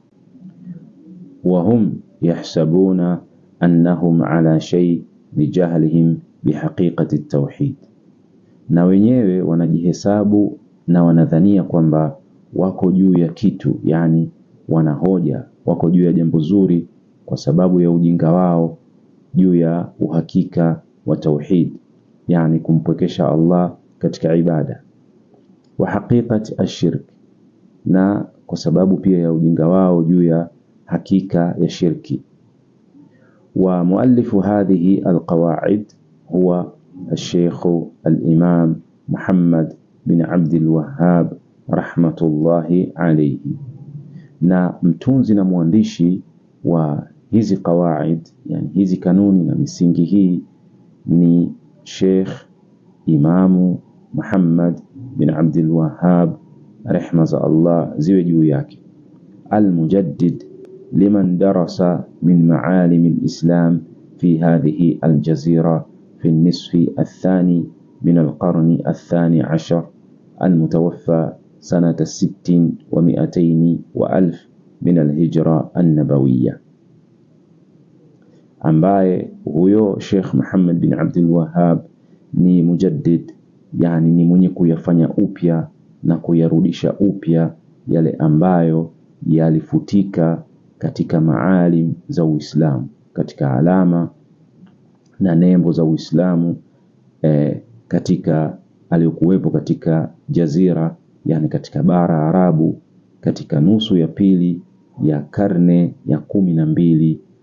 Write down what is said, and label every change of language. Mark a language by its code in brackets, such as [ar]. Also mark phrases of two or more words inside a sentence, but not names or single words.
[ar] وهم يحسبون أنهم على شيء لجهلهم بحقيقة التوحيد, [sw] na wenyewe wanajihesabu na wanadhania kwamba wako juu ya kitu, yani wanahoja, wako juu ya jambo zuri kwa sababu ya ujinga wao juu ya uhakika wa tauhid, yani kumpwekesha Allah katika ibada. [ar] وحقيقة الشرك, [sw] na kwa sababu pia ya ujinga wao juu ya hakika ya shirki. [ar] ومؤلف هذه القواعد هو الشيخ الإمام محمد بن عبد الوهاب رحمة الله عليه. [sw] Na mtunzi na mwandishi wa hizi qawaid, yani hizi kanuni na misingi hii, ni Sheikh Imamu Muhammad bin Abdul Wahhab, rehma za Allah ziwe juu yake, [ar] المجدد لمن درس من معالم الإسلام في هذه الجزيرة في النصف الثاني من القرن الثاني عشر المتوفى سنة 600 وألف من الهجرة النبوية. [sw] ambaye huyo Sheikh Muhammad bin Abdul Wahhab ni mujaddid, yani ni mwenye kuyafanya upya na kuyarudisha upya yale ambayo yalifutika katika maalim za Uislamu, katika alama na nembo za Uislamu katika aliyokuwepo katika jazira, yani katika bara Arabu, katika nusu ya pili ya karne ya 12,